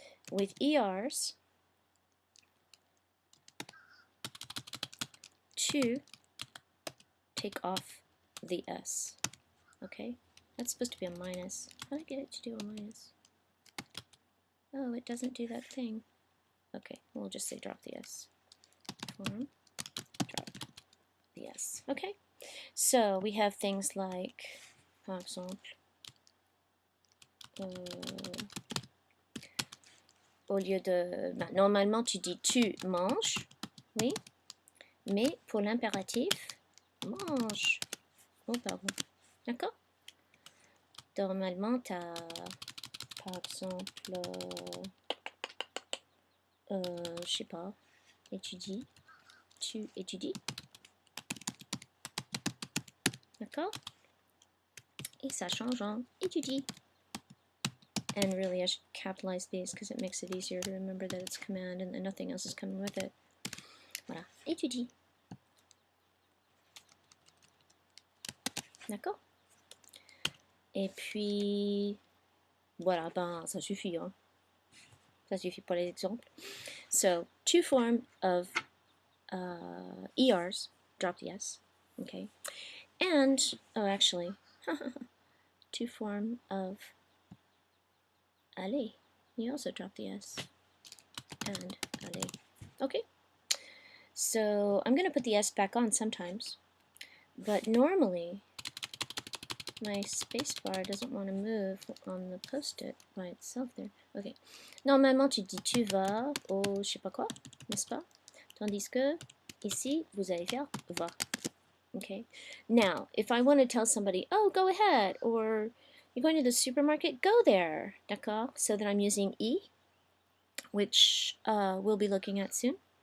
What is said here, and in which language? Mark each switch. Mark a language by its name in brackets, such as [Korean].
[English] With ERs, to take off the S. Okay? That's supposed to be a minus. How did I get it to do a minus? Oh, it doesn't do that thing. Okay, we'll just say drop the S. Form, drop the S. Okay? So we have things like, [French] par exemple, au lieu de... Bah, normalement, tu dis tu manges, oui, mais pour l'impératif, mange. Oh, pardon. D'accord? Normalement, tu as, par exemple, je sais pas, étudie, tu étudies. D'accord? Et ça change en étudie. [English] And really, I should capitalize these because it makes it easier to remember that it's command and nothing else is coming with it. [French] Voilà, étudie. D'accord? Et puis, voilà, ben, ça suffit, hein. Ça suffit pour les exemples. [English] So, two form of ERs, drop the S, okay? And, oh, actually, two form of aller. You also drop the S. And aller. Okay? So, I'm going to put the S back on sometimes. But normally, my spacebar doesn't want to move on the post-it by itself there. Okay. [French] Normalement, tu dis tu vas au je sais pas quoi, n'est-ce pas? Tandis que ici, vous allez faire va. [English] Okay. Now, if I want to tell somebody, oh, go ahead, or you're going to the supermarket, go there. [French] D'accord? [English] So that I'm using E, which we'll be looking at soon.